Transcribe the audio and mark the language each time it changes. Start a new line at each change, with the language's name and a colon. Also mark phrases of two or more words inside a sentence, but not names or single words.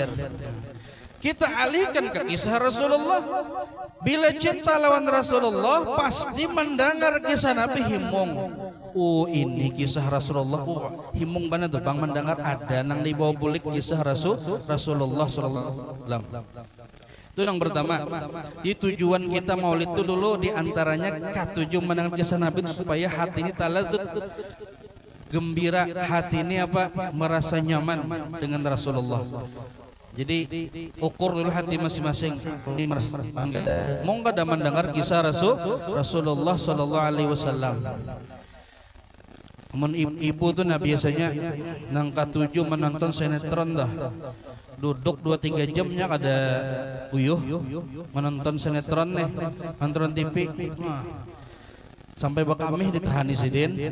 Indonesian: Kita alihkan ke kisah Rasulullah.
Banjar: Bila cinta lawan Rasulullah, pasti mendengar kisah Nabi himung. Oh ini kisah Rasulullah. Oh himung benar tuh bang mendengar ada nang di bawah bulik kisah Rasulullah
Arabic: صلى الله عليه وسلم.
Indonesian: Itu yang pertama. Di tujuan kita maulid itu dulu diantaranya ketujuh mendengar kisah Nabi supaya hati ini taladzud, gembira, hati ini apa, merasa nyaman dengan Rasulullah. Jadi ukur dulu hati masing-masing.
Banjar: Mau kada mendengar kisah Rasulullah
Arabic: صلى الله عليه وسلم.
Banjar: Ibu tuh nah biasanya nang ketujuh menonton sinetron dah. Duduk 2-3 jamnya kada uyuh menonton sinetron nih, nonton TV. Sampai bakamih ditahani sidin.